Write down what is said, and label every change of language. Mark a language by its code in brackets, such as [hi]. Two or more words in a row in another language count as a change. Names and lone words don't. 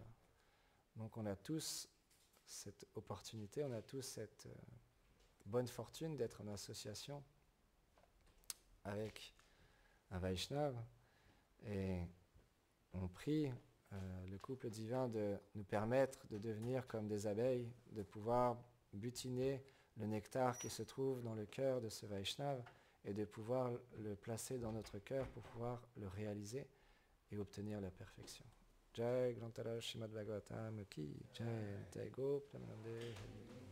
[fr] Donc on a tous cette opportunité, on a tous cette bonne fortune d'être en association avec un Vaishnav, et on prie le couple divin de nous permettre de devenir comme des abeilles, de pouvoir butiner le nectar qui se trouve dans le cœur de ce Vaishnav et de pouvoir le placer dans notre cœur pour pouvoir le réaliser et obtenir la perfection. [hi] Jai Grantara Srimad Bhagavatam Ki Jai Jai Go Pramanande